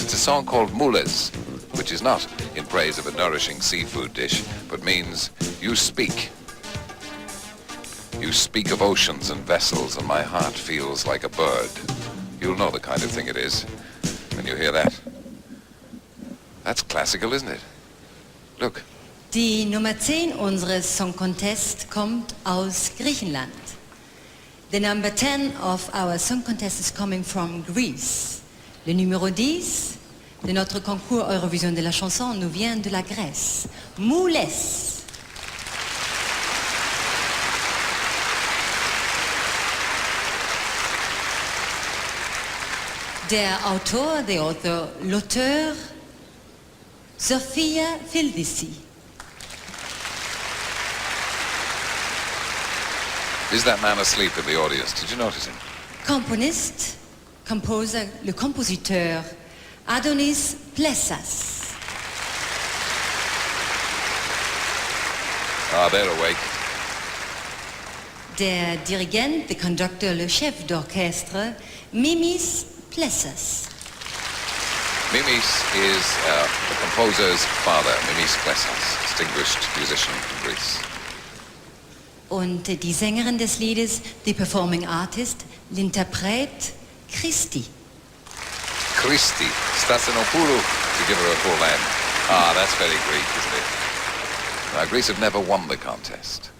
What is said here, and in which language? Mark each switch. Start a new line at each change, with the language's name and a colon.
English: It's a song called Moules, which is not in praise of a nourishing seafood dish, but means you speak. You speak of oceans and vessels, and my heart feels like a bird. You'll know the kind of thing it is when you hear that. That's classical, isn't it? Look.
German: Die Nummer 10 unseres Song Contest kommt aus Griechenland.
English: The number 10 of our Song Contest is coming from Greece.
French: Le numéro 10 de notre concours Eurovision de la chanson nous vient de la Grèce. Moules. L'auteur, Sophia Fildisi.
English: Is that man asleep in the audience? Did you notice him?
French: Le compositeur Adonis Plessas.
English: Ah, they're awake.
German: Der Dirigent,
English: the conductor,
French: le chef d'orchestre,
German: Mimis Plessas.
English: Mimis is the composer's father, Mimis Plessas, distinguished musician from Greece.
German: Und die Sängerin des Liedes, die
English: Performing Artist,
French: l'interprète
German: Christi.
English: Christi Stasinopoulou, to give her a full name. Ah, that's very Greek, isn't it? Now, Greece have never won the contest.